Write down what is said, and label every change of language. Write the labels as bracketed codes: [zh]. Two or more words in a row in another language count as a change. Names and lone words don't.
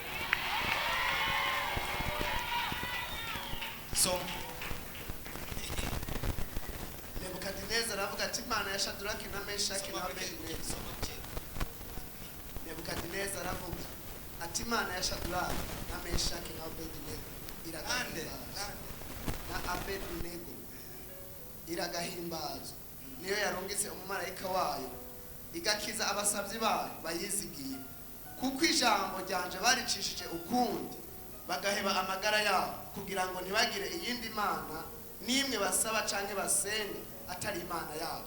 [rn] So Nebukadineza aravuga ati Imana ya Shadraki na Meshaki na Abednego. Nebukadineza aravuga ati Imana ya Shadraki na Meshaki na Abednego iragahimbaza. Niyo yarungitse umumarayika wayo igakiza abasabyi bayo bayizigiye, kuko ijambo ryanje baricishije ukundi bagaheba amagara yabo, kugira ngo ntibagire iyindi mana nimwe basaba canke basenge atari Imana yabo.